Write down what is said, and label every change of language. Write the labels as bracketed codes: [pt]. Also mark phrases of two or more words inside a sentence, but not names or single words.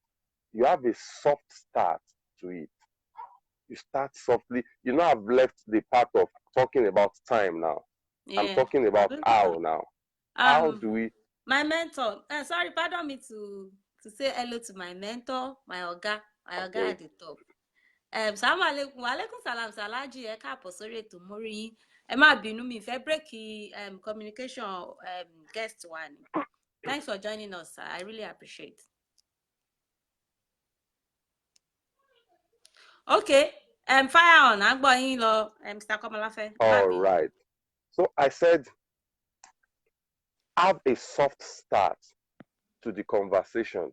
[en] You have a soft start to it. You start softly. You know, I've left the part of talking about time now. Yeah. I'm talking about how now. How do we? My mentor. Sorry, pardon me to say hello to my mentor, my oga at the top. [ar] السلام عليكم، عليكم السلام, Salaji, [yo] ẹ káàbọ̀ sórí ètò mórí yín. Ẹ má bínú mi fẹ́ [en] break communication guest one. Thanks for joining us, sir. I really appreciate. Okay. Fire on. [yo] Agbo yin lo, Mr. Komolafe. [en] All right. So I said, have a soft start to the conversation.